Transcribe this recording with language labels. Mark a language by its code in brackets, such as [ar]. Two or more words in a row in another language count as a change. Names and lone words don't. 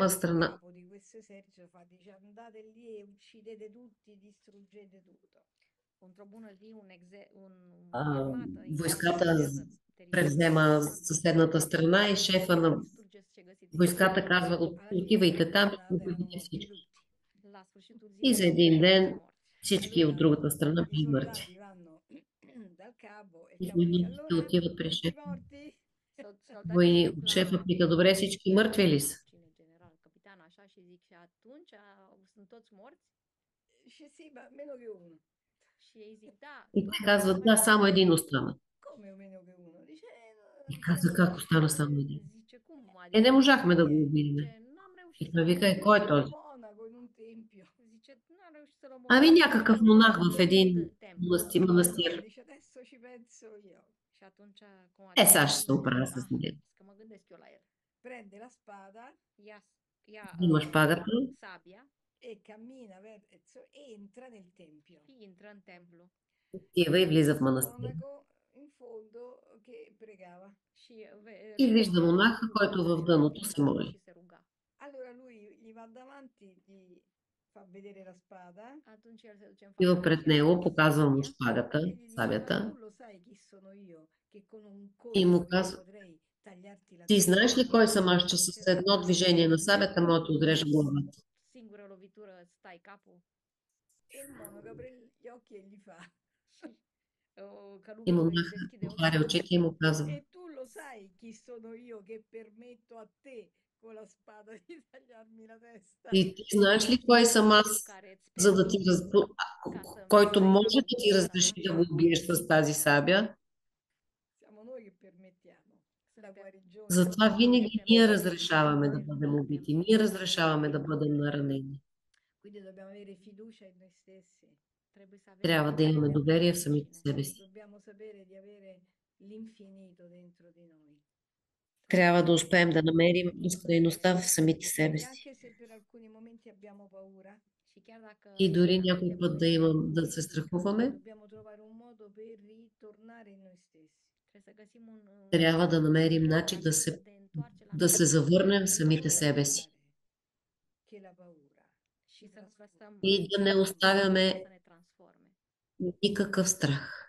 [it] il [bg] страна. [it] capo di questo esercito fa, dice andate lì e uccidete tutti, distruggete tutto. [ro] într-o bună zi un [bg] А, [ro] armată [bg] Войската [ro] invadează [bg] превзема съседната страна и шефа на [ro] distrugeți ce găsiți. [bg] войската казва, [it] Alla fine [bg] отивайте [it] della [bg] там и [it] giornata erano [bg] убийте [it] morti [bg] всички. [it] tutti. [ro] La sfârșitul [bg] И за [ro] zilei [bg] един ден [ro] morți. [bg] всички от другата страна [it] I [bg] били [it] soldati [bg] мъртви. [it] vanno dal capo e il [bg] И [it] capo dice [bg] войниците [it] allora [bg] отиват при [it] tutti [bg] шефа. [it] morti? [bg] Шефа пита, добре, всички мъртви ли са? [ro] Cine general, capitan, așa, și zic, și atunci sunt toți morți? [it] Dice sì, ma meno che uno. [ro] Și ei zic, da, [bg] И те казват, да, само един остана. [it] Come meno che uno? Dice, [bg] И казва, как остана само един? [ro] zice, cum [bg] Не [ro] adică? [bg] можахме да го убием. [ro] Zice, n-am reușit [bg] И той вика, кой е този? [it] monaco in un tempio. [ro] Zice, n-am reușit să-l [bg] Ами [ro] omorâm. [bg] някакъв монах в един [ro] Templu. [bg] манастир. [it] Dice, adesso ci penso io. [ro] Și atunci, cum [bg] Сега ще се оправя с него. [ro] Că mă gândesc eu la el. [it] Prende la spada [ro] Ia [bg] Взима шпагата [ro] sabia [it] e cammina verso, entra nel tempio. [ro] și intră în templu. [bg] отива и влиза в манастир. [it] Monaco in fondo che pregava. [ro] Și [bg] И вижда монаха, който в дъното се моли. [ro] și se ruga. [it] Allora lui gli va davanti, gli fa vedere la spada [ro] Atunci el se duce în [bg] Отива [ro] fața [bg] пред [ro] lui și [bg] него, [ro] arată [bg] показва му [ro] sabia [bg] шпагата, [it] e gli dice: Ma tu [bg] сабята [it] lo sai chi sono io? Che con un [bg] и му [it] colpo io [bg] казва: [it] potrei tagliarti la [bg] ти [it] testa. [bg] знаеш ли кой съм аз, че с едно движение на [ro] în [bg] сабята мога да [ro] o [bg] отрежа главата? [ro] singură lovitură îți tai capul [it] E il monaco apre gli occhi e gli fa: [ro] și [bg] И [ro] călugărul îi [bg] монахът [ro] deschide ochii [bg] отваря [ro] și [bg] очите и му казва: [it] E tu lo sai chi sono io che permetto a te con la spada di tagliarmi la testa? [bg] и ти знаеш ли кой съм [ro] cel [bg] аз, [ro] care îți [bg] за да ти [ro] permit ca să-mi [bg] който [ro] tai [bg] може [ro] capul [bg] да [ro] cu [bg] ти [ro] spada [bg] разреши [ro] ta? [bg] да го убиеш с тази сабя? [it] Siamo noi che permettiamo la [ro] Suntem [it] guarigione o [bg] Затова [it] la [bg] винаги ние [ro] noi care [bg] разрешаваме да бъдем [ro] permitem [bg] убити, ние разрешаваме да бъдем наранени. [it] Quindi dobbiamo avere fiducia in noi stessi. [ro] trebuie să avem [bg] Трябва да имаме [ro] încredere în [bg] доверие [ro] noi [bg] в самите [ro] înșine. [bg] себе си. [it] Dobbiamo sapere di avere l'infinito dentro di noi. [bg] Трябва да успеем да намерим безкрайността в самите себе [it] E [bg] си. [it] anche se per alcuni momenti abbiamo paura, [ro] Și chiar dacă [bg] И [ro] în [bg] дори [ro] anumite [bg] някой път да [ro] momente [bg] имам, да се страхуваме, [it] dobbiamo trovare un modo per ritornare in noi stessi. [ro] trebuie să găsim [bg] трябва да namерим [ro] un [bg] начин [ro] mod [bg] да се, [ro] de întoarce la [bg] да [ro] noi [bg] се завърнем в самите себе [it] Lasciare [bg] си [it] che la paura [ro] și să lăsăm [bg] и да не оставяме [ro] să ne transforme. [bg] никакъв страх.